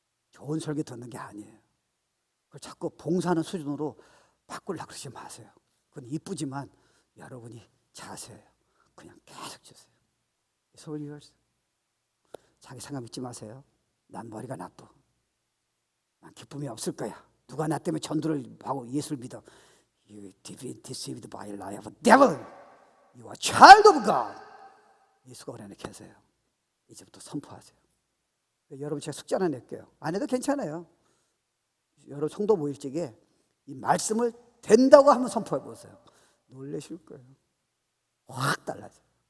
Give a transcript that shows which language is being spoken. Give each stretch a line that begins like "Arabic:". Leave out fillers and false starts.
Korean: 좋은 설교 듣는 게 아니에요. 그걸 자꾸 봉사하는 수준으로 바꾸려고 그러지 마세요. 그건 이쁘지만 여러분이 자세예요. 그냥 계속 주세요.
English: It's all yours.
Korean: 자기 생각 믿지 마세요. 난 머리가 나빠. 난 기쁨이 없을 거야. 누가 나 때문에 전도를 하고 예수를 믿어.
English: You deceived by a lie of a devil. You are child of God.
Korean: 예수가 우리 안에 계세요. 이제부터 선포하세요. 여러분 제가 숙제 하나 낼게요. 안 해도 괜찮아요. 여러분 성도 모일 적에 이 말씀을 된다고 한번 선포해 보세요. 놀라실 거예요. 확 달라져요.